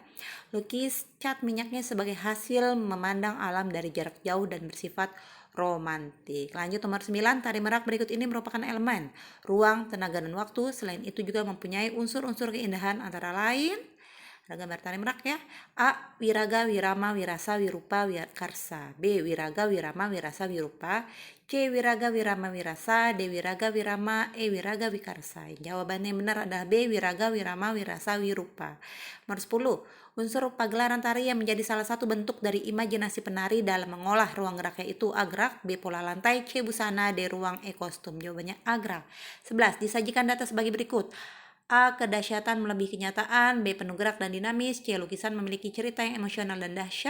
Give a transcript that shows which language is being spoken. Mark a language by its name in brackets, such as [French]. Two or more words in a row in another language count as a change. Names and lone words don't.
[Indonesian] Lukis cat minyaknya sebagai hasil memandang alam dari jarak jauh dan bersifat romantik. Lanjut, nomor 9, tari merak berikut ini merupakan elemen ruang, tenaga, dan waktu. Selain itu juga mempunyai unsur-unsur keindahan antara lain, ada gambar tari merak ya. A. Wiraga, wirama, wirasa, wirupa, wikarsa. B. Wiraga, wirama, wirasa, wirupa. C. Wiraga, wirama, wirasa. D. Wiraga, wirama, E. Wiraga, wikarsa. Jawabannya yang benar adalah B. Wiraga, wirama, wirasa, wirupa. Nomor 10. Unsur pagelaran tari yang menjadi salah satu bentuk dari imajinasi penari dalam mengolah ruang geraknya itu A. Gerak, B. Pola lantai, C. Busana, D. Ruang, E. Kostum. Jawabannya A. Gerak. 11. Disajikan data sebagai berikut. A. Kedahsyatan melebihi kenyataan. B. Penuh gerak dan dinamis. C. Lukisan memiliki cerita yang emosional dan dahsyat.